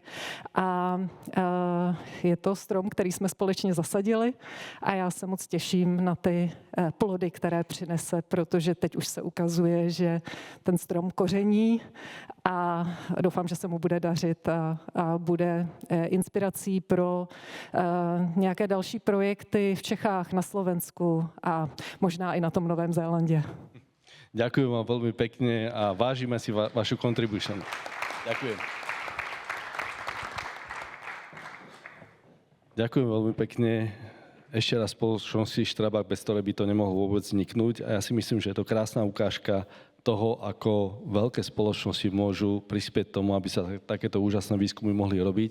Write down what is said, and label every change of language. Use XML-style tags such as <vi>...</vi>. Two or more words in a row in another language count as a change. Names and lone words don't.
<cs>A je to strom, který jsme společně zasadili a já se moc těším na ty plody, které přinese, protože teď už se ukazuje, že ten strom koření a doufám, že se mu bude dařit a bude inspirací pro nějaké další projekty v Čechách, na Slovensku a možná i na tom Novém Zélandě.</cs> <sk>Ďakujem vám veľmi pekne a vážime si vašu contribution. Ďakujem. Ďakujem veľmi pekne. Ešte raz spoločnosti Strabag, bez ktorej by to nemohlo vôbec vzniknúť. A ja si myslím, že je to krásna ukážka toho, ako veľké spoločnosti môžu prispieť tomu, aby sa takéto úžasné výskumy mohli robiť.</sk>